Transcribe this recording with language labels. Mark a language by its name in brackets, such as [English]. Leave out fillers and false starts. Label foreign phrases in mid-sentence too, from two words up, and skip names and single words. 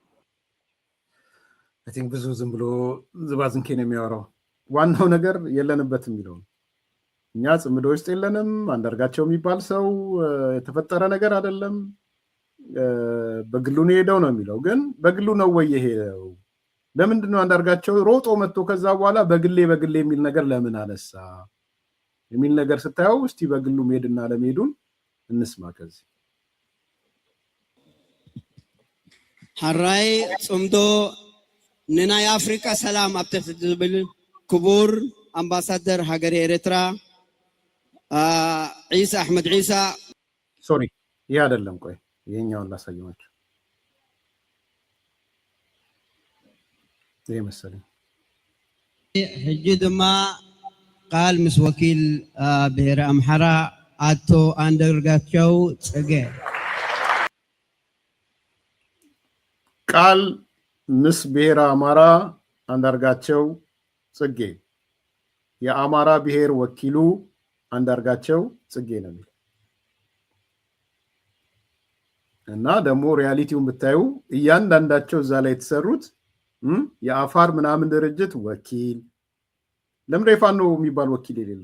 [English] I think [Amharic] ብዙ ዝም ብሎ ዝባዝንኬ ነው የሚያወራው። ዋናው ነገር የለንበት የሚለው እኛ ጽምዶ ውስጥ የለንም። አንዳርጋቸው የሚባል ሰው የተፈጠረ ነገር አይደለም። በግሉ ነው ሄደው ነው የሚለው። ግን በግሉ ነው ወይ የሄደው? ለምንድነው አንዳርጋቸው ሮጦ መጥቶ ከዛ በኋላ በግሌ የሚል ነገር ለምን አነሳ የሚል ነገር ስታየው እስቲ በግሉ መሄድና ለመሄዱን እንስማ። ከዚህ [Tigrinya] ሐራይ ጽምዶ ንና የአፍሪካ ሰላም አብተት ዝብል ክቡር አምባሳደር ሀገር ኤርትራ ዒሳ አሕመድ ዒሳ [Amharic] ሶሪ ይሄ አይደለም። ቆይ ይሄኛውን ላሳየዋችሁ። ይሄ መሰለኝ [Tigrinya] ሕጂ ድማ ቃል ምስ ወኪል ብሔረ አምሓራ አቶ አንዳርጋቸው ጽጌ ቃል ምስ ብሔረ አማራ [Amharic] አንዳርጋቸው ጽጌ የአማራ ብሔር ወኪሉ አንዳርጋቸው ጽጌ ነው የሚለው እና ደግሞ ሪያሊቲውን ብታዩ እያንዳንዳቸው እዛ ላይ የተሰሩት የአፋር ምናምን ድርጅት ወኪል ለምን ፋኖ የሚባል ወኪል የሌለው?